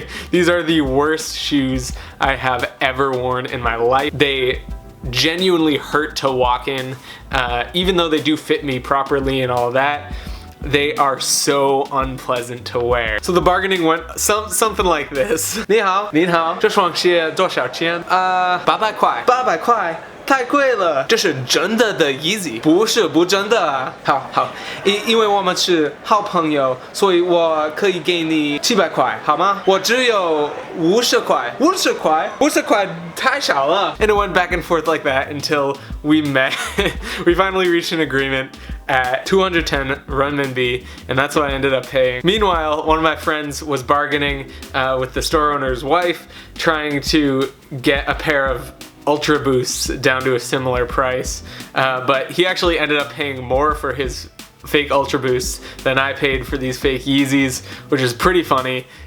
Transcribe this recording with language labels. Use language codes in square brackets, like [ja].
[en] These are the worst shoes I have ever worn in my life. They genuinely hurt to walk in, even though they do fit me properly and all that. They are so unpleasant to wear. So the bargaining went something like this. [zh] 你好，您好，这双鞋多少钱？800块。800块。太贵了，这是真的的 Yeezy， 不是不真的啊。好，因为我们是好朋友，所以我可以给你700块，好吗？我只有50块，50块太少了。 [en] And it went back and forth like that until we met. We finally reached an agreement at 210 renminbi, and that's what I ended up paying. Meanwhile, one of my friends was bargaining with the store owner's wife, trying to get a pair of Ultra Boosts down to a similar price, but he actually ended up paying more for his fake Ultra Boosts than I paid for these fake Yeezys, which is pretty funny.